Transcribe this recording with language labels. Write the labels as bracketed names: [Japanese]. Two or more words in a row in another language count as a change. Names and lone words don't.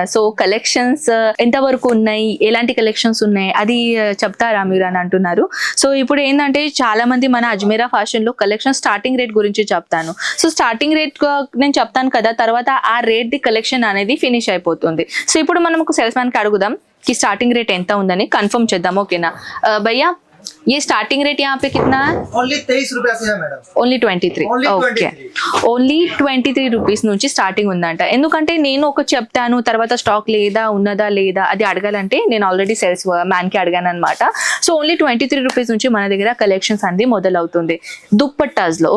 [Telugu] సో కలెక్షన్స్ ఎంతవరకు ఉన్నాయి, ఎలాంటి కలెక్షన్స్ ఉన్నాయి అది చెప్తారా మీరు అని అంటున్నారు. సో ఇప్పుడు ఏంటంటే చాలా మంది మన అజ్మీరా ఫ్యాషన్ లో [English] collection starting rate [Telugu] గురించి చెప్తాను. సో [English] starting rate [Telugu] నేను చెప్తాను కదా, తర్వాత ఆ రేట్ ది కలెక్షన్ అనేది ఫినిష్ అయిపోతుంది. సో ఇప్పుడు మనం ఒక సేల్స్ మ్యాన్ కి అడుగుదాం [Hindi] कि स्टार्टिंग रेट [Telugu] ఎంత ఉందని కన్ఫర్మ్ చేద్దాం. [Hindi] ఓకేనా भैया, ये स्टार्टिंग रेट यहाँ पे कितना है? ओनली 23 रुपए से है मैडम. [English] Only 23. Okay, only 23 rupees [Telugu] నుంచి స్టార్టింగ్ ఉందంట. ఎందుకంటే నేను ఒక చెప్తాను, తర్వాత స్టాక్ లేదా ఉన్నదా లేదా అది అడగాలంటే నేను [English] already salesman [Telugu] కి అడిగాను అనమాట. సో [English] only 23 rupees [Telugu] నుంచి మన దగ్గర కలెక్షన్స్ అంది మొదలవుతుంది దుప్పట్టాస్ లో.